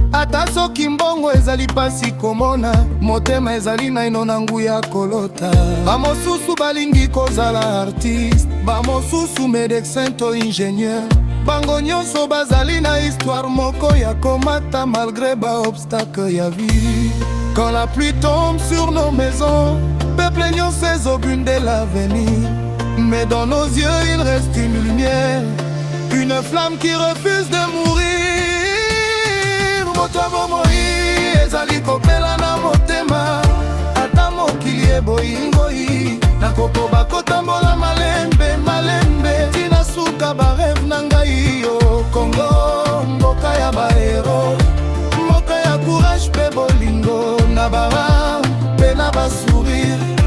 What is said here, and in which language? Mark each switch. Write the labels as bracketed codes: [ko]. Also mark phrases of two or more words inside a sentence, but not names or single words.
[ln] Ata soki mbongo ezali pasi komona, motema ezali naino na nguya kolota. Ba mosusu balingi kozala artiste, ba mosusu médecin to ingénieur. Bango nyonso bazali na histoire moko ya komata malgré ba obstacle ya vie. [fr] Quand la pluie tombe sur nos maisons, [ln] peuple nyonso ezobundela [fr] l'avenir. Mais dans nos yeux, il reste une lumière, une flamme qui refuse de mourir. [ln] Moto ya bomoi ezali kopela na motema, ata mokili eboyingoi, nakokoba kotambola malembe, malembe, tina suka ba rêve na ngai yo. Congo, mboka ya bahero, mboka ya courage pe bolingo, na bara, pe na ba sourire.